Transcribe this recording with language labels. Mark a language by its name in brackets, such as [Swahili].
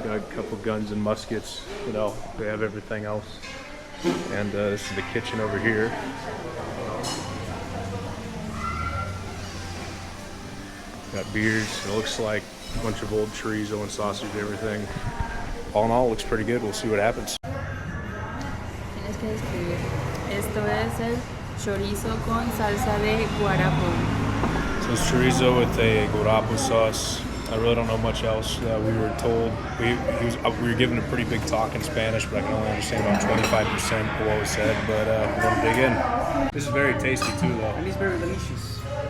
[English] Got a couple guns and muskets. You know, they have everything else. And this is the kitchen over here. Got beers. It looks like a bunch of old chorizo and sausage and everything. All in all, it looks pretty good. We'll see what happens. [Spanish] Tienes que describir. Esto es el chorizo con salsa de guarapo. [English] So it's chorizo with a guarapo sauce. I really don't know much else. We were told we were given a pretty big talk in Spanish, but I can only understand about 25% of what was said. But we're gonna dig in. This is very tasty too, though. And it's very delicious.